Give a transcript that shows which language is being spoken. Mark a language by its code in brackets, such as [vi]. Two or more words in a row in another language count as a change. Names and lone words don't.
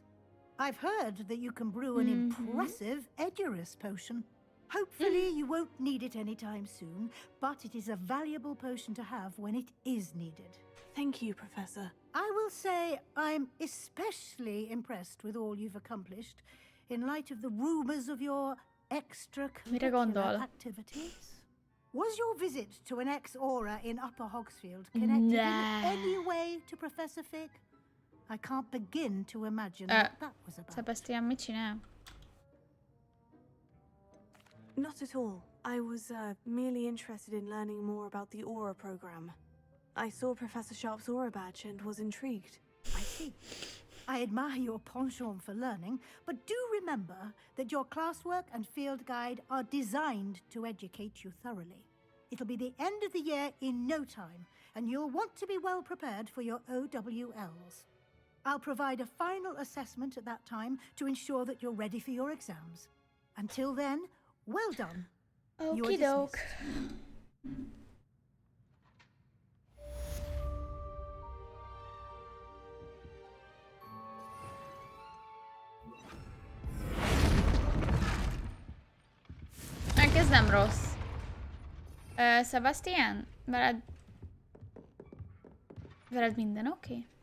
[en] I've heard that you can brew an impressive Edurus potion. Hopefully, you won't need it anytime soon, but it is a valuable potion to have when it is needed. Thank you, Professor. I will say I'm especially impressed with all you've accomplished, in light of the rumors of your [hu] Mire [en] extracurricular [hu] gondol? [en] activities? Was your visit to an ex-aura in Upper Hogsfield connected in any way to Professor Fig? I can't begin to imagine what that was about. [hu] Sebastian mit csinál? [en] Not at all. I was merely interested in learning more about the Aura program. I saw Professor Sharp's Aura badge and was intrigued. I see. I admire your penchant for learning, but do remember that your classwork and field guide are designed to educate you thoroughly. It'll be the end of the year in no time, and you'll want to be well prepared for your OWLs. I'll provide a final assessment at that time to ensure that you're ready for your exams. Until then, well done. You're Okie doke. dismissed. [hu] Ez nem rossz. Sebastian? Veled minden oké?